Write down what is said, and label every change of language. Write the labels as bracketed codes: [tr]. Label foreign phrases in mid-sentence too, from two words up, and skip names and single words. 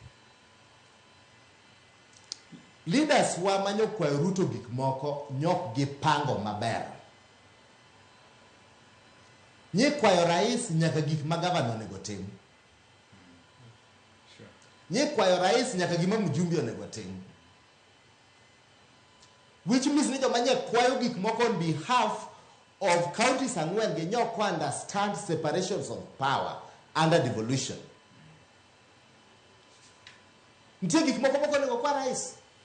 [luo] Leaders wa manyo kwayo Ruto gik moko nyok gi pango maber. Nye kwayo rais nyaka gik ma governor onego tim. Nye kwayo rais nyaka gima mjumbe onego tim. Which means ni joma nye kwayo gik moko [en] on behalf of counties [luo] ang'wen gi nyok [en] understand separations of power under devolution. [luo] Ntie gik moko onego kwa rais.